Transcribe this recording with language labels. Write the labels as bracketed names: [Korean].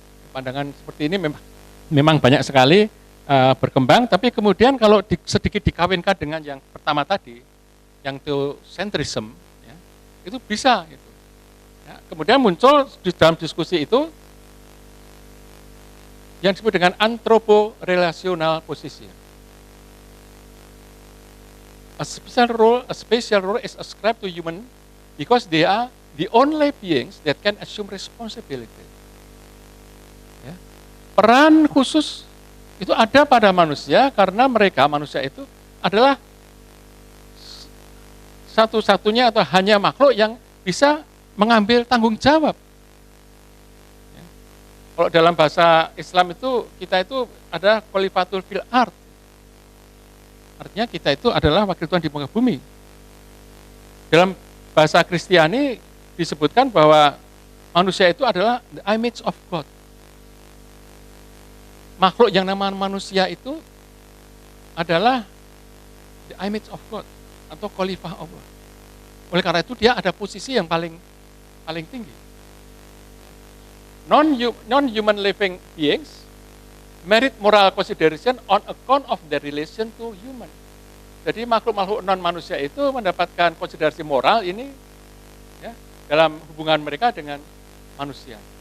[Indonesian] Pandangan seperti ini memang banyak sekali berkembang, tapi kemudian kalau sedikit dikawinkan dengan yang pertama tadi, yang theocentrism, ya, itu bisa. Gitu. Ya, kemudian muncul di dalam diskusi itu yang disebut dengan antropo-relational position. [English] A special role is ascribed to human because they are the only beings that can assume responsibility. Ya. [Indonesian] Peran khusus itu ada pada manusia karena manusia itu adalah satu-satunya atau hanya makhluk yang bisa mengambil tanggung jawab. Ya. Kalau dalam bahasa Islam itu, kita itu ada [Arabic] qualifatul fil ard. [Indonesian] Artinya kita itu adalah wakil Tuhan di muka bumi. Dalam bahasa Kristiani disebutkan bahwa manusia itu adalah [English] the image of God. [Indonesian] Makhluk yang namanya manusia itu adalah [English] the image of God [Indonesian] atau khalifah Allah. Oleh karena itu dia ada posisi yang paling tinggi. [English] Non-human living beings merit moral consideration on account of their relation to human. [Indonesian] Jadi makhluk-makhluk non-manusia itu mendapatkan konsiderasi moral ini ya, dalam hubungan mereka dengan manusia.